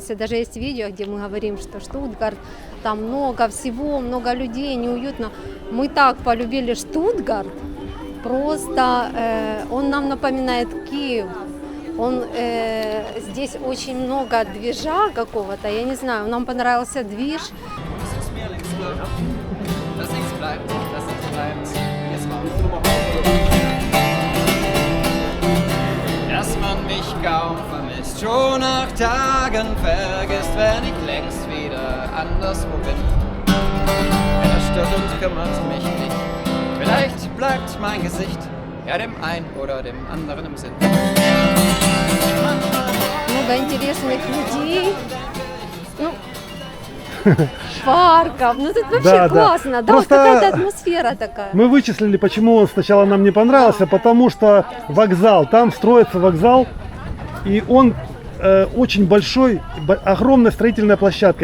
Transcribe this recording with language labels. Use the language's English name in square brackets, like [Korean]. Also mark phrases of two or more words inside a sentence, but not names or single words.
[Russian] Даже есть видео, где мы говорим, что Штутгарт, там много всего, много людей, неуютно. Мы так полюбили Штутгарт, просто он нам напоминает Киев. Здесь очень много движа какого-то, я не знаю, нам понравился движ. [German] Dass man mich kaum vermisst, schon nach Tagen vergisst, wenn ich längst wieder anderswo bin. Das stört und kümmert mich nicht, vielleicht bleibt mein Gesicht ja dem einen oder dem anderen im Sinn. [Russian] Много интересных людей, ну, парков, ну тут вообще классно, да, вот какая-то атмосфера такая. Мы вычислили, почему он сначала нам не понравился, потому что вокзал, там строится вокзал, и он очень большой, огромная строительная площадка.